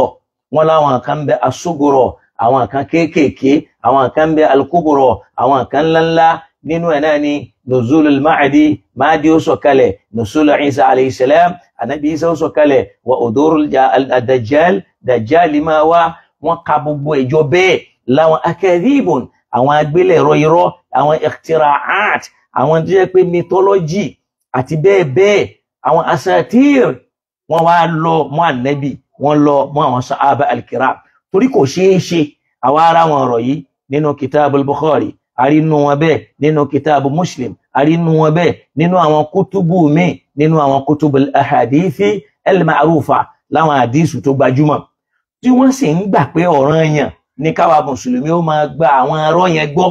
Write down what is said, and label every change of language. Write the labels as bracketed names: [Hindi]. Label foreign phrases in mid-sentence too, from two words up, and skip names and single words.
[Yoruba] Wọ́n láwọn kan bẹ asuguro, àwọn kan kéékèèké, àwọn kan bẹ alukuburo, àwọn kan ńláńlá. Nínú ẹ̀ náà ni [Arabic] نزول المهدي, [Yoruba] Mahdi ó sọ̀kalẹ̀, [Arabic] نزول عيسى عليه السلام, [Yoruba] Ànábì Isa ó sọ̀kalẹ̀, [Arabic] وظهور الدجال, [Yoruba] Dajjal máa wá. Wọ́n ka gbogbo ìjọ bẹ́ẹ̀ láwọn akadhibun, àwọn agbélẹ̀rọ irọ́, àwọn ikhtira'at, àwọn tó jẹ́ pé mythology àti bẹ́ẹ̀ bẹ́ẹ̀, àwọn asatir. Wọ́n wá lọ mọ́ Ànábì, wọ́n lọ mọ́ àwọn [Arabic] الصحابة الكرام. [Yoruba] Torí kò ṣeé ṣe àwa ara wọn ọ̀rọ̀ yìí nínú [Arabic] كتاب البخاري, [Yoruba] àrínú wọn bẹ́ẹ̀ nínú [Arabic] كتاب مسلم, [Yoruba] àrínú wọn bẹ́ẹ̀ nínú àwọn kútùbù míì, nínú àwọn kútùbù [Arabic] الأحاديث المعروفة, [Yoruba] láwọn àdísù tó gbajúmọ̀, tí wọ́n sì ń gbà pé ọ̀ranyàn ní káwa mùsùlùmí ó máa gba àwọn ọ̀rọ̀ yẹn gbọ́.